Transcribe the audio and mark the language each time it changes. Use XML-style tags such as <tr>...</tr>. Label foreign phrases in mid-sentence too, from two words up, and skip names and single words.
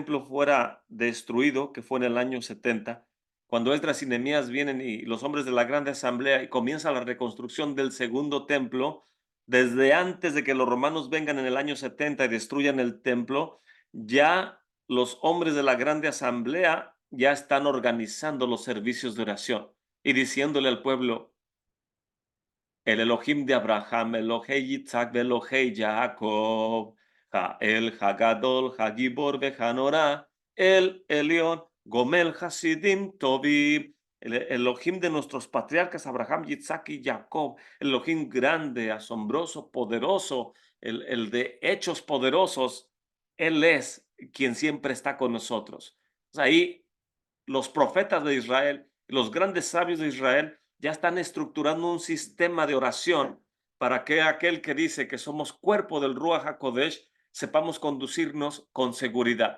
<es>templo fuera destruido, que fue en el año 70, cuando Esdras y Nehemías vienen y los hombres de la grande asamblea y comienza la reconstrucción del segundo templo, desde antes de que los romanos vengan en el año 70 y destruyan el templo, ya los hombres de la grande asamblea ya están organizando los servicios de oración y diciéndole al pueblo, el Elohim de Abraham,</es> <he>אלוהי יצחק, אלוהי יעקב, אל הגדול, הגיבור, והנורא, אל עליון, גומל חסדים טובים,</he> <es>el Elohim de nuestros patriarcas Abraham, Yitzhak y Jacob, el Elohim grande, asombroso, poderoso, el de hechos poderosos, Él es quien siempre está con nosotros. Ahí los profetas de Israel, los grandes sabios de Israel, ya están estructurando un sistema de oración para que aquel que dice que somos cuerpo del</es> <he>רוח הקודש,</he> <es>sepamos conducirnos con seguridad.</es>